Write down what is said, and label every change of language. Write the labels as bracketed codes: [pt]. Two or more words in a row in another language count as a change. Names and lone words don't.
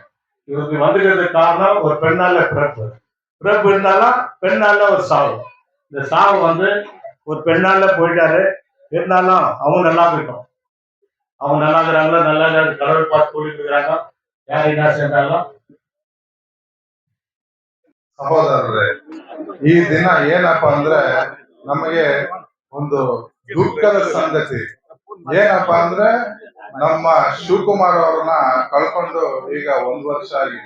[ta] இவருக்கு வந்துக்கிறதுக்கு காரணம் ஒரு பெண்ணால பிறப்பு இருந்தாலும் பெண்ணால ஒரு சாவு. இந்த சாவு ஒரு பெண்ணால போயிட்டாரு. இருந்தாலும் அவங்க நல்லா போயிட்டோம். அவங்க நல்லா இருக்கிறாங்களோ நல்லா கடவுள் பார்த்து கூட்டிட்டு இருக்கிறாங்க. யார் என்ன செஞ்சாலும் [kn] ಸಹೋದರರೇ, ಈ ದಿನ ಏನಪ್ಪಾ ಅಂದ್ರೆ ನಮಗೆ ಒಂದು ದುಃಖದ ಸಂಗತಿ. ಏನಪ್ಪಾ ಅಂದ್ರೆ ನಮ್ಮ ಶಿವಕುಮಾರ್ ಅವ್ರನ್ನ ಕಳ್ಕೊಂಡು ಈಗ 1 ವರ್ಷ ಆಗಿದೆ.